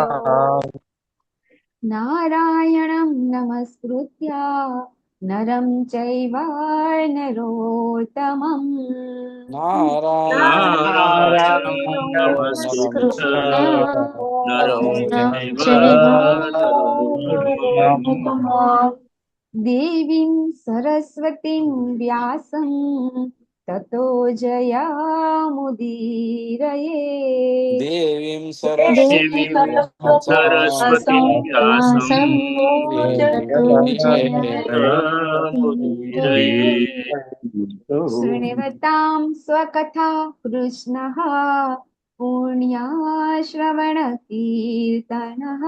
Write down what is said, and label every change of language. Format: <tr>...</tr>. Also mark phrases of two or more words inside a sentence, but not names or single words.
<sa>નારાયણં નમસ્કૃત્ય નરં ચૈવ નરોત્તમં. નારાયણ નમસ્કૃત્ય નરં ચૈવ નરોત્તમં. દેવીં સરસ્વતીં વ્યાસં ततो जयामुदीरये देवीं देवी सरस्वतीं सरस्वती व्यासां सरस्वतीव्यासं सम्मोदतु जयामुदीरये शृण्वतां स्वकथा कृष्णः पुण्याश्रवणकीर्तनः</sa>